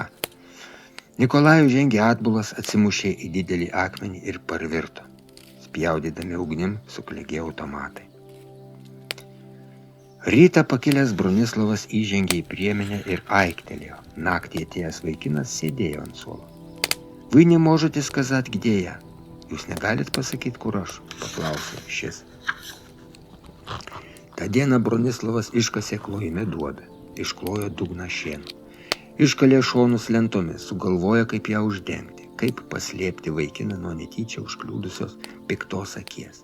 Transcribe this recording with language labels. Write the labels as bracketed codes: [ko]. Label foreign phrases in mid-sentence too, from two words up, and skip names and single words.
[lt] Nikolajus žengė atbulas, atsimušė į didelį akmenį ir parvirto. Spjaudydami ugnim suklegėjo automatai. Rytą pakilęs Bronislavas įžengė į priemenę ir aiktelėjo. Naktį atėjęs vaikinas sėdėjo ant suolo. [ru] Вы не можете сказать, где я? [lt] Jūs negalit pasakyti, kur aš? Paklausė šis. Ta diena Bronislavas iškasė klojime duobę, išklojo dugną šienu, iškalė šonus lentomis, sugalvojo, kaip ją uždengti, kaip paslėpti vaikiną nuo netyčia užkliūdusios piktos akies.